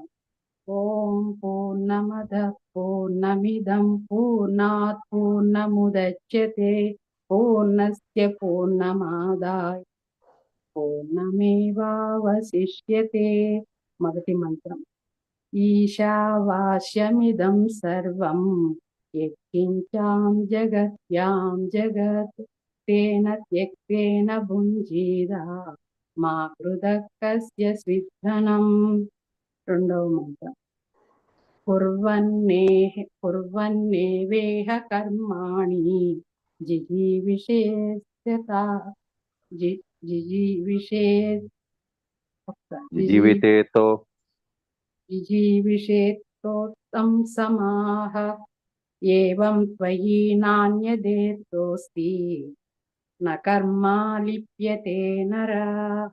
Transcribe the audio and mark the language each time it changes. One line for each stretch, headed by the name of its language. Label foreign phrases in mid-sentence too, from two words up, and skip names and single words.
Sanskrit: ఓం పూర్ణమదః పూర్ణమిదం పూర్ణాత్ పూర్ణముదచ్యతే పూర్ణస్య పూర్ణమాదాయ పూర్ణమేవావశిష్యతే.
Telugu: మొదటి మంత్రం.
Sanskrit: ఈశావాస్యమిదం సర్వం यत्किञ्चां जगत्यां जगत् तेन त्यक्तेन भुञ्जीरा మా కృదకస్య స్విద్ధనం.
Telugu: రెండవ మంత్రం.
Sanskrit: కుర్వన్నేవేహ కర్మాణి జిజీవిషేత్తోత్తం సమాహ ఏవం త్వయి నాన్యదేతోస్తి న కర్మా లిప్యతే నరః.